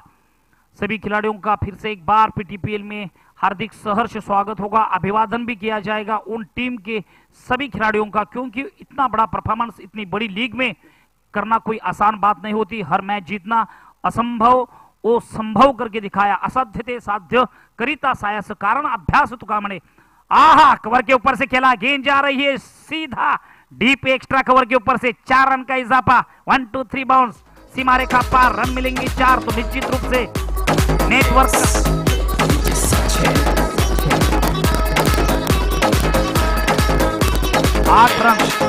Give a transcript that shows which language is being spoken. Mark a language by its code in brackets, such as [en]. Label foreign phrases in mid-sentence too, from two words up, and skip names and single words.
[hi] सभी खिलाड़ियों का फिर से एक बार PTPL में हार्दिक सहर्ष स्वागत होगा, अभिवादन भी किया जाएगा उन टीम के सभी खिलाड़ियों का, क्योंकि इतना बड़ा परफॉर्मेंस इतनी बड़ी लीग में करना कोई आसान बात नहीं होती। हर मैच जीतना असंभव वो संभव करके दिखाया, [mr] असाध्य ते साध्य करिता सायस, कारण अभ्यास तुका म्हणे। आहा, [hi] कवर के ऊपर से खेला, गेंद जा रही है सीधा [en] deep extra cover [hi] के ऊपर से, 4 रन का इजाफा, 1 2 3 बाउंस, सीमा रेखा पार, रन मिलेंगे 4। तो निश्चित रूप से नेटवर्क 8 रन।